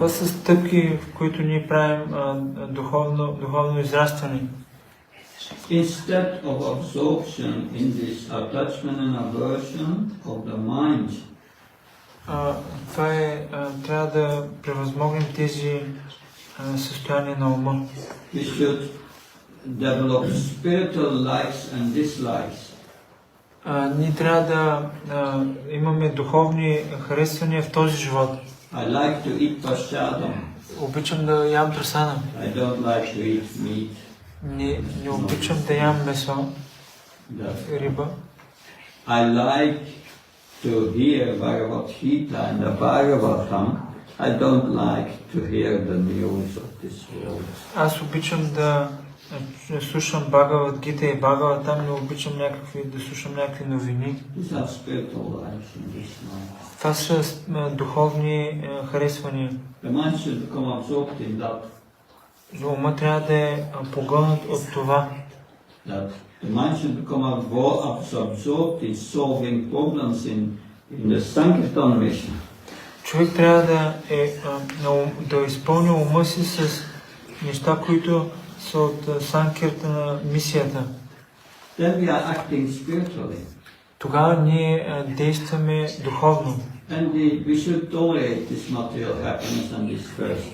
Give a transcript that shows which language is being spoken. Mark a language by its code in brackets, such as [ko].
[bg] Това са стъпки, в които ние правим духовно израстване. [en] Instead of absorption in this attachment and aversion of the mind, [bg] това е, трябва да превъзмогнем тези състояния на ума. [en] we should develop spiritual likes and dislikes. [bg] Ние трябва да имаме духовни харесвания в този живот. [en] I like to eat prasadam. [bg] Обичам да ям прасадам. [en] I don't like to eat meat. [bg] Не обичам да ям месо, риба. [en] I like to hear Bhagavad Gita and the Bhagavatam. I don't like to hear the news of this world. [bg] Аз обичам да слушам Бхагавад Гита и Бхагаватам, не обичам да слушам някакви новини. [en] These are spiritual lives in this mind. [bg] Това са духовни харесвания. [en] The mind should become absorbed in that. [bg] Ума трябва да е погълнат от това. [en] That the mind should become absorbed in solving problems in the Sankirtan mission. [bg] Човек трябва да изпълни ума си с неща, които са от Санкиртана мисията. [en] Then we are acting spiritually. [bg] Тогава ние действаме духовно. [en] And we should tolerate this material happiness and this first.